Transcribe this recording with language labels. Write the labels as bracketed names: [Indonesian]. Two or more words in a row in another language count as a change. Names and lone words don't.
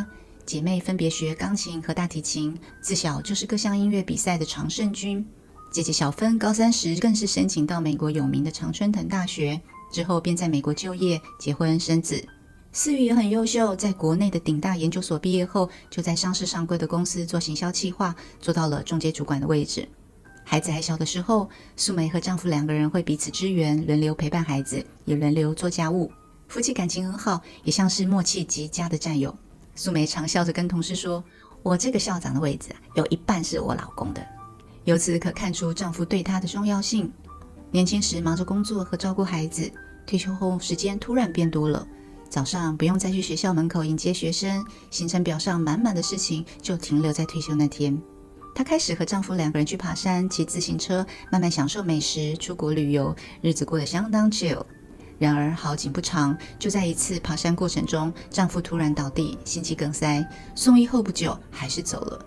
[Chinese] 姐妹分別學鋼琴和大提琴，自小就是各項音樂比賽的常勝軍。姐姐小芬高3時更是申請到美國有名的常春藤大學，之後便在美國就業、結婚、生子。思瑜也很優秀，在國內的頂大研究所畢業後，就在上市上櫃的公司做行銷企劃，做到了中階主管的位置。孩子還小的時候，素梅和丈夫2個人會彼此支援，輪流陪伴孩子，也輪流做家務，夫妻感情很好，也像是默契極佳的戰友。素梅常笑着跟同事說：“我這個校長的位置有一半是我老公的。” 由此可看出丈夫對她的重要性。年輕時忙着工作和照顧孩子，退休後時間突然變多了，早上不用再去學校門口迎接學生，行程表上滿滿的事情就停留在退休那天。她開始和丈夫2個人去爬山、騎自行車，慢慢享受美食，出國旅遊，日子過得相當 chill。然而好景不長，就在一次爬山過程中，丈夫突然倒地，心肌梗塞，送醫後不久還是走了。